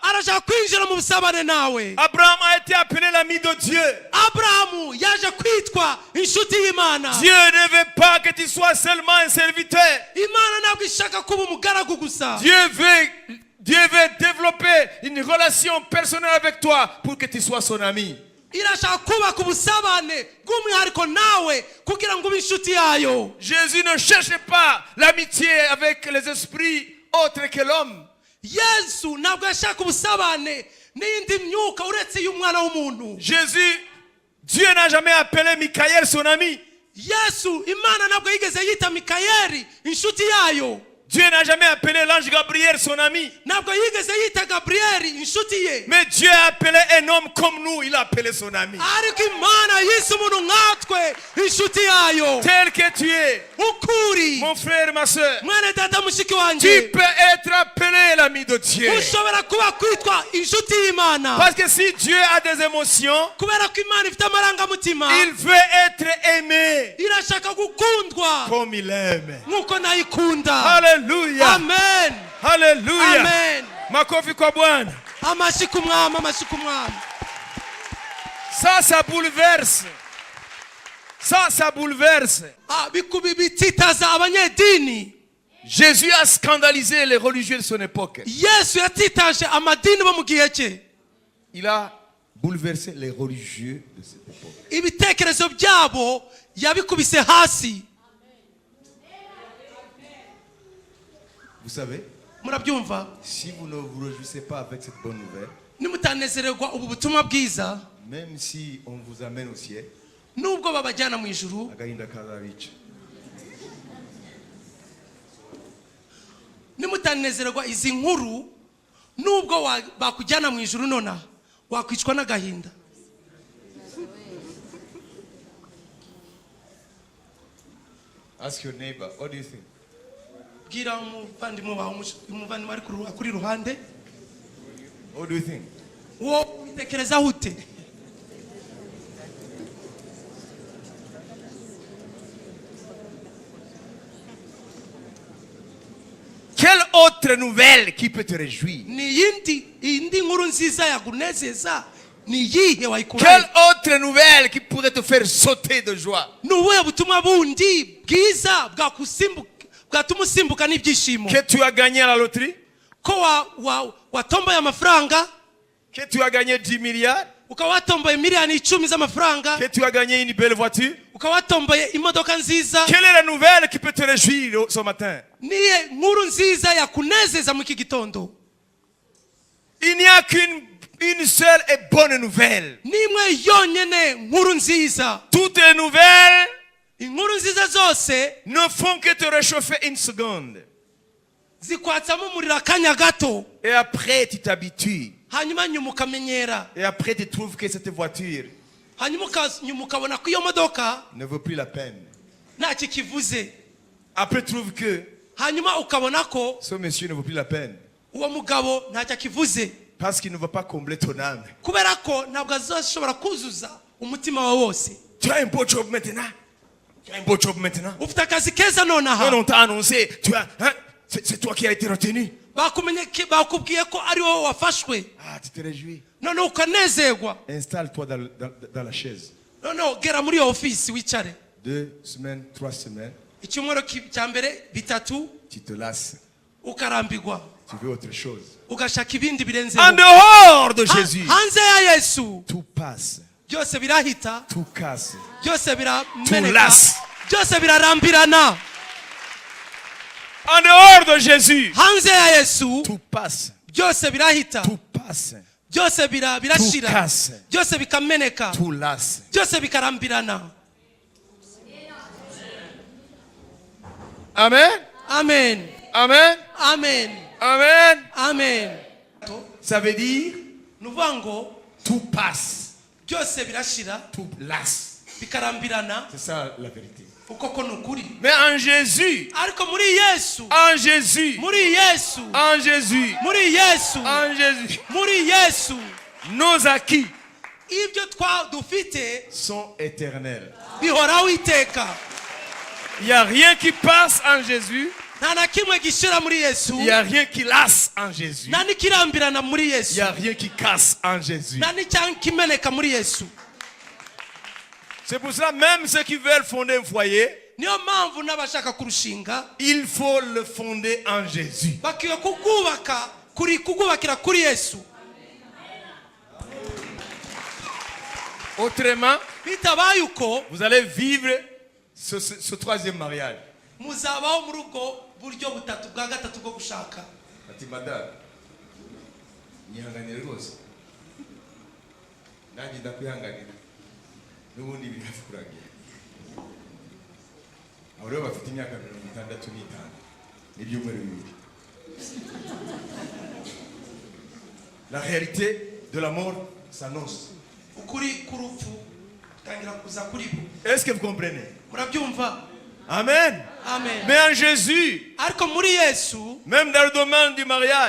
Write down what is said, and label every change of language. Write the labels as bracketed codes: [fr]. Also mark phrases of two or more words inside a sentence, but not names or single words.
[rw] arashaka kwinjira mu busabane nawe. [fr] Abraham a été appelé l'ami de Dieu. [rw] Aburahamu yaje kwitwa inshuti y'Imana. [fr] Dieu ne veut pas que tu sois seulement un serviteur. [rw] Imana ntabwo ishaka kuba umugaragu gusa. [fr] Dieu veut développer une relation personnelle avec toi pour que tu sois son ami. [rw] irashaka kubaka ubusabane bw'umwihariko nawe kugira ngo ube inshuti yayo. [fr] Jésus ne cherche pas l'amitié avec les esprits autres que l'homme. [rw] Yesu ntabwo yashaka ubusabane n'indi myuka uretse y'umwana w'umuntu. [fr] Jésus, Dieu n'a jamais appelé Michael son ami. [rw] Yesu Imana ntabwo yigeze yita Mikayeli inshuti yayo. [fr] Dieu n'a jamais appelé l'ange Gabriel son ami. [rw] ntabwo yigeze yita Gabrieli inshuti ye. [fr] Mais Dieu a appelé un homme comme nous, il a appelé son ami. [rw] ariko Imana yise umuntu nkatwe inshuti yayo. [fr] Tel que tu es, [rw] ukuri [fr] mon frère, ma soeur, [rw] mwene data mushiki [fr] tu [rw] wanjye [fr] peux être appelé l'ami de Dieu. [rw] ushobora kuba kwitwa inshuti y'Imana. [fr] Parce que si Dieu a des émotions, [rw] kubera ko Imana ifite amarangamutima [fr] il veut être aimé [rw] irashaka gukundwa [fr] comme il aime. [rw] nk'uko nayikunda. [fr] Alléluia. [rw] amen [fr] Alléluia. [rw] amen. [sw] Makofi kwa Bwana. [rw] amashyi ku mwami amashyi ku mwami. [fr] Ça bouleverse. Ça bouleverse. [rw] bititaza abanyedini. [fr] Jésus a scandalisé les religieux de son époque. [rw] Yesu yatitaje amadini bo mu gihe cye. [fr] Il a bouleversé les religieux de cette époque. [rw] ibitekerezo byabo yabikubise hasi. [fr] Vous savez, [rw] murabyumva [fr] si vous ne vous réjouissez pas avec cette bonne nouvelle, [rw] nimutanezererwa ubu butumwa bwiza [fr] même si on vous amène au ciel, [rw] nubwo babajyana mu ijuru, agahinda kazabica. nimutanezererwa izi nkuru nubwo bakujyana mu ijuru nona wakwicwa n'agahinda. [en] Ask your neighbor, what do you think? [rw] bwira umuvandimwe wawe umuvandimwe ari kuri ruhande, [en] What do you think? [rw] wo ubitekerezaho ute? [fr] Quelle autre nouvelle qui peut te réjouir? [rw] ni indi nkuru nziza yakunezeza ni yihe wayikurayo? [fr] Quelle autre nouvelle qui pourrait te faire sauter de joie? [rw] ni ubuhe butumwa bundi bwiza bwatuma usimbuka n'ibyishimo? [fr] Que tu as gagné à la loterie? [rw] ko watomboye amafaranga, [fr] Que tu as gagné 10 milliards? [rw] ukaba watomboye miliyoni 10 z'amafaranga, [fr] Que tu as gagné une belle voiture? [rw] ukaba watomboye imodoka nziza. [fr] Quelle est la nouvelle qui peut te réjouir ce matin? [rw] niye nkuru nziza yakunezeza mu iki gitondo? [fr] Il n'y a qu'une seule et bonne nouvelle. [rw] nimwe yonyene nkuru nziza. [fr] Toutes les nouvelles [rw] inkuru nziza zose [fr] ne font que te réchauffer une seconde. [rw] zikwatsamo umuriro akanya gato, [fr] Et après, tu t'habitues. [rw] hanyuma nyuma ukamenyera, [fr] Et après, tu trouves que cette voiture [rw] hanyuma ukabona ko iyo modoka [fr] ne vaut plus la peine. [rw] ntacyo kivuze. [fr] Après, tu trouves que [rw] hanyuma ukabona ko [fr] ce monsieur ne vaut plus la peine. [rw] uwo mugabo ntacyo kivuze, [fr] Parce qu'il ne va pas combler ton âme. [rw] kubera ko ntabwo azashobora kuzuza umutima wawe wose. [fr] Tu as un beau job maintenant. Tu as un beau job maintenant. [rw] ufite akazi keza [fr] Quand [rw] nonaha, [fr] on t'a annoncé, c'est toi qui as été retenu. [rw] bakubwiye ko ari wowe wafashwe, [fr] Ah, tu te réjouis. [rw] noneho ukanezerwa. [fr] Installe-toi dans la chaise [rw] noneho gera muri iyo ofisi wicare. [fr] 2 semaines, 3 semaines, [rw] icyumweru cya mbere bitatu [fr] tu te lasses. [rw] ukarambirwa [fr] Tu veux autre chose. [rw] ugashaka ibindi [fr] En [rw] birenzeho [fr] dehors de Jésus, [rw] hanze ya yesu [fr] tout passe, [rw] byose birahita [fr] tout casse. [rw] byose birameneka [fr] lasse. [rw] byose birarambirana [fr] En dehors de Jésus, [rw] hanze ya yesu [fr] tout passe, [rw] byose birahita [fr] tout passe, [rw] byose birashira [fr] Tout casse. [rw] byose bikameneka [fr] tout lasse. [rw] byose bikarambirana. Amen, Amen, amen, amen, amen. amen. [fr] Ça veut dire [rw] ni ukuvuga ngo [fr] tout passe, [rw] byose birashira [fr] tout lasse. [rw] bikarambirana, [fr] C'est ça la vérité. [rw] uko ko ni ukuri. [fr] Mais en Jésus, [rw] Ariko muri yesu [fr] en Jésus, [rw] muri yesu [fr] en Jésus, [rw] muri yesu [fr] en Jésus, [rw] muri yesu [fr] nos acquis [rw] ibyo dufite [fr] sont éternels. [rw] bihoraho iteka. [fr] Il n'y a rien qui passe en Jésus. [rw] Nta na kimwe gishira muri yesu, [fr] Il n'y a rien qui lasse en Jésus. [rw] nta n'ikirambirana muri [fr] Il [rw] yesu, [fr] n'y a rien qui casse en Jésus. [rw] nta n'ikimeneka muri yesu. [fr] C'est pour cela, même ceux qui veulent fonder un foyer, [rw] Niyo mpamvu n'abashaka kurushinga [fr] il faut le fonder en Jésus. [rw] bakwiye kugubakira kuri yesu. [fr] Autrement, [rw] Bitabaye uko [fr] vous allez vivre ce troisième mariage. [rw] muzabaho muri ubwo buryo butatu bwa gatatu bwo gushaka. Ati madame, nyihanganire rwose. Nanjye ndakwihanganira. N'ubundi birafi kurangira. Abo rero bafite imyaka 65 n'ibyumweru bibiri. [fr] La réalité de la mort s'annonce. [rw] Ukuri k'urupfu tangira kuza kuri bo. [fr] Est-ce que vous comprenez? [rw] Murabyumva? Amen. Amen. [fr] Mais en Jésus, [rw] Ariko muri yesu [fr] même dans le domaine du mariage,